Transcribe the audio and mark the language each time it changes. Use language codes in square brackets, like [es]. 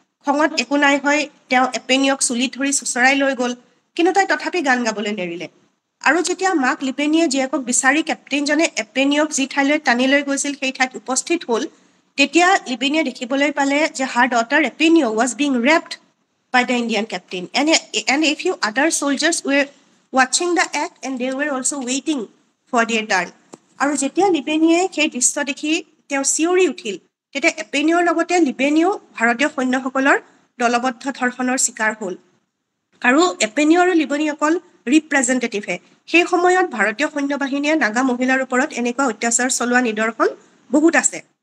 [as] খঙত একো নাই হৈ তেওঁ এপেনিঅক চুলিত ধৰি চোঁচৰাই লৈ গ'ল, কিন্তু তাই তথাপি গান গাবলৈ নেৰিলে। আৰু যেতিয়া মাক লিবেনীয়ে জীয়েকক বিচাৰি কেপ্টেইনজনে এপেনিঅক যি ঠাইলৈ টানি লৈ গৈছিল সেই ঠাইত উপস্থিত হ'ল, তেতিয়া লিবেনীয়ে দেখিবলৈ পালে যে [en] Her daughter এপেনিঅ was being raped by the Indian captain. And a few other soldiers were watching the act and they were also waiting for their turn. [as] আৰু যেতিয়া লিবেনীয়ে সেই দৃশ্য দেখি তেওঁ চিঞৰি উঠিল, তেতিয়া এপেনিঅৰ লগতে লিবেনীয়েও ভাৰতীয় সৈন্যসকলৰ দলবদ্ধ ধৰ্ষণৰ চিকাৰ হ'ল। আৰু এপেনিঅ আৰু লিবেনী অকল ৰিপ্ৰেজেণ্টেটিভহে। সেই সময়ত ভাৰতীয় সৈন্যবাহিনীয়ে নাগা মহিলাৰ ওপৰত এনেকুৱা অত্যাচাৰ চলোৱা নিদৰ্শন বহুত আছে।